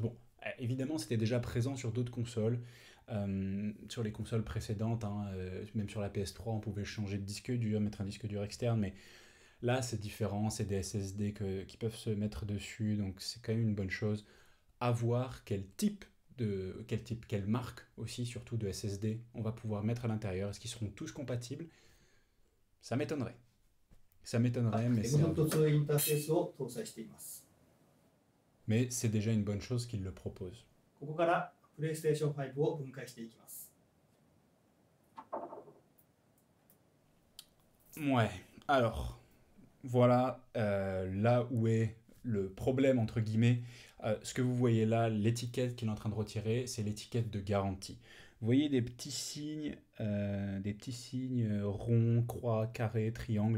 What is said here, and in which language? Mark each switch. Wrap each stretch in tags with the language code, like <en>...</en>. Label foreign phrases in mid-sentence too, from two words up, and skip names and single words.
<fr>Bon, évidemment c'était déjà présent sur d'autres consoles, sur les consoles précédentes, hein, même sur la PS3 on pouvait changer de disque dur, mettre un disque dur externe, mais là c'est différent, c'est des SSD qui peuvent se mettre dessus, donc c'est quand même une bonne chose. À voir quelle marque aussi, surtout de SSD, on va pouvoir mettre à l'intérieur. Est-ce qu'ils seront tous compatibles? Ça m'étonnerait. Ça m'étonnerait, mais c'est</fr> <ja>2 インターフェースを搭載しています。</ja> <fr>mais c'est déjà une bonne chose qu'ils le proposent.</fr> <ja>ここからプレイステーション5を分解していきます。</ja> <fr>Ouais, alors, voilà là où est le problème, entre guillemets. Ce que vous voyez là, l'étiquette qu'il est en train de retirer, c'est l'étiquette de garantie. Vous voyez des petits signes ronds, croix, carrés, triangles.</fr>